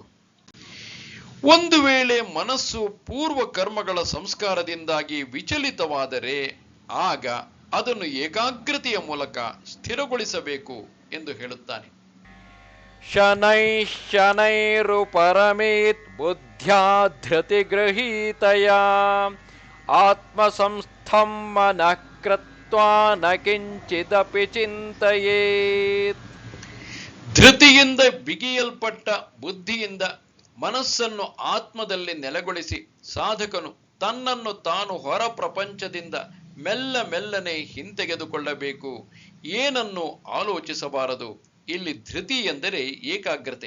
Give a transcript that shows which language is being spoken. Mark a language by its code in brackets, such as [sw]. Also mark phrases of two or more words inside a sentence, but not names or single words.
[kn] ಒಂದು ವೇಳೆ ಮನಸ್ಸು ಪೂರ್ವ ಕರ್ಮಗಳ ಸಂಸ್ಕಾರದಿಂದಾಗಿ ವಿಚಲಿತವಾದರೆ ಆಗ ಅದನ್ನು ಏಕಾಗ್ರತೆಯ ಮೂಲಕ ಸ್ಥಿರಗೊಳಿಸಬೇಕು ಎಂದು ಹೇಳುತ್ತಾನೆ. [sa] ಶನೈ ಶನೈರುಪರಮೇತ್ ಬುದ್ಧ್ಯಾ ಧೃತಿಗೃಹೀತಯ ಆತ್ಮಸಂಸ್ಥಂ ಮನಃ ಕೃತ್ವಾ ನ ಕಿಂಚಿದಪಿ ಚಿಂತಯೇತ್. [kn] ಧೃತಿಯಿಂದ ಬಿಗಿಯಲ್ಪಟ್ಟ ಬುದ್ಧಿಯಿಂದ ಮನಸ್ಸನ್ನು ಆತ್ಮದಲ್ಲಿ ನೆಲೆಗೊಳಿಸಿ ಸಾಧಕನು ತನ್ನನ್ನು ತಾನು ಹೊರ ಪ್ರಪಂಚದಿಂದ ಮೆಲ್ಲನೆ ಹಿಂತೆಗೆದುಕೊಳ್ಳಬೇಕು. ಏನನ್ನು ಆಲೋಚಿಸಬಾರದು, ಇಲ್ಲಿ ಧೃತಿ ಎಂದರೆ ಏಕಾಗ್ರತೆ.